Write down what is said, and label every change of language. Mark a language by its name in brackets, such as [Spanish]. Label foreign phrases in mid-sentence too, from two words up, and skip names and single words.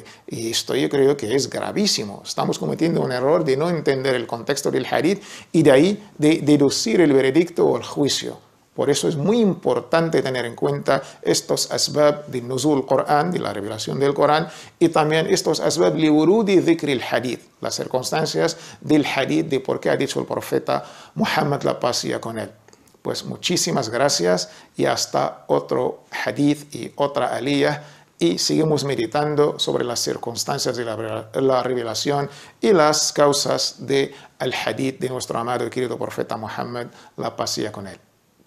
[Spanish] Y esto yo creo que es gravísimo. Estamos cometiendo un error de no entender el contexto del hadith y de ahí de deducir el veredicto o el juicio. Por eso es muy importante tener en cuenta estos asbab del nuzul Corán, de la revelación del Corán, y también estos [Arabic] أسباب لورود ذكر [Spanish] el hadith, las circunstancias del hadith, de por qué ha dicho el profeta Muhammad, la paz sea con él. Pues muchísimas gracias y hasta otro hadith y otra aliyah, y seguimos meditando sobre las circunstancias de la revelación y las causas del hadith de nuestro amado y querido profeta Muhammad, la paz sea con él.